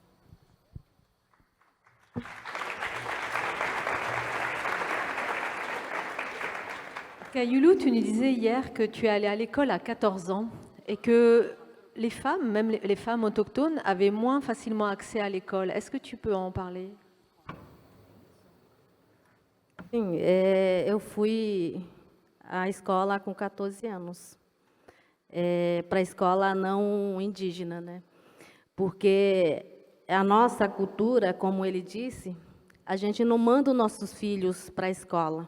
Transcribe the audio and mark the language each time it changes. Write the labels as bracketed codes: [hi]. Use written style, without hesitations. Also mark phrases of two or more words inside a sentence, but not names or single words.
[fr] Kayulu, tu nous disais hier que tu es allée à l'école à 14 ans et que les femmes, même les femmes autochtones, avaient moins facilement accès à l'école. Est-ce que tu peux en parler? [pt] Sim, eu fui à escola com 14 anos, para a escola não indígena, né? Porque a nossa cultura, como ele disse, a gente não manda os nossos filhos para a escola.